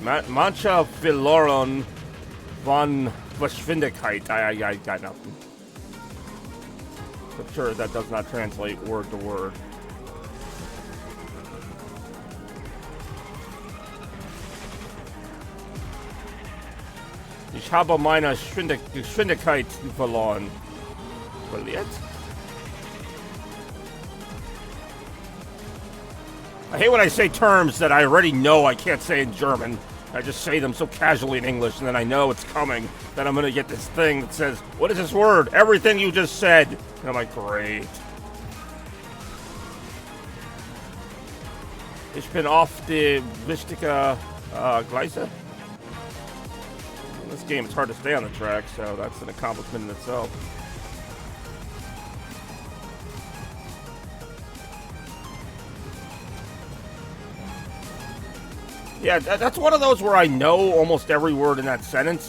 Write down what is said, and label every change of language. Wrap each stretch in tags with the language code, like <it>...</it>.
<de>Mancha Verloren von Geschwindigkeit.</de> <en>I got nothing. I'm sure that does not translate word to word.</en> <de>Ich habe meine Geschwindigkeit verloren. Verliert?</de> <en>I hate when I say terms that I already know I can't say in German. I just say them so casually in English, and then I know it's coming. Then I'm gonna get this thing that says, "What is this word? Everything you just said." And I'm like, great.</en> <de>Ich bin auf die wichtige Gleise.</de> <en>In this game, it's hard to stay on the track, so that's an accomplishment in itself. Yeah, that's one of those where I know almost every word in that sentence.</en>